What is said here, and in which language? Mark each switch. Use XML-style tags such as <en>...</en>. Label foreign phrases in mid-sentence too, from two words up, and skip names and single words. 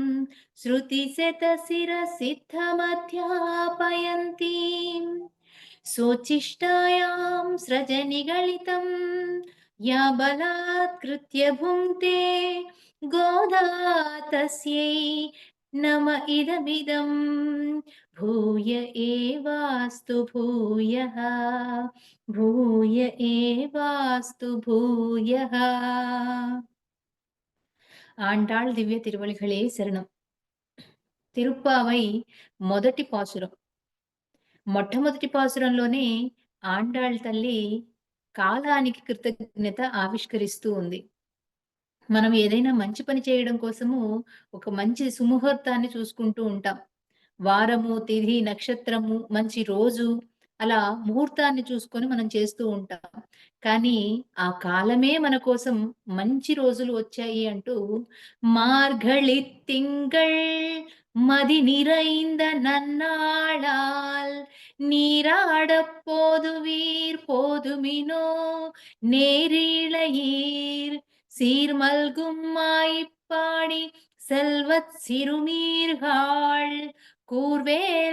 <sa>श्रुतिशतशिरसिद्धमध्यापयन्तीं स्वोच्छिष्टायां स्रजनिगलितं या बलात्कृत्य भुङ्क्ते गोदा तस्यै नम इदमिदं भूय एवास्तु भूयः भूय एवास्तु भूयः.</sa> <te>ఆండాళ్ దివ్య తిరువళిகளே శరణం. తిరుప్పావై మొదటి పాసురం. మొట్టమొదటి పాసురంలోనే ఆండాళ్ తల్లి కాలానికి కృతజ్ఞత ఆవిష్కరిస్తూ ఉంది. మనం ఏదైనా మంచి పని చేయడం కోసము ఒక మంచి సుముహూర్తాన్ని చూసుకుంటూ ఉంటాం. వారము, తిథి, నక్షత్రము, మంచి రోజు అలా ముహూర్తాన్ని చూసుకొని మనం చేస్తూ ఉంటాం. కానీ ఆ కాలమే మన కోసం మంచి రోజులు వచ్చాయి అంటూ</te> <ta>மார்கழி திங்கள் மதி நிறைந்த நன்னாளால் நீராடப் போதுவீர் போதுமினோ நேரிழையீர் சீர்மல்கும் மாயிப்பாடி செல்வத் சிறுமீர்காள் கூர்வேல்</ta>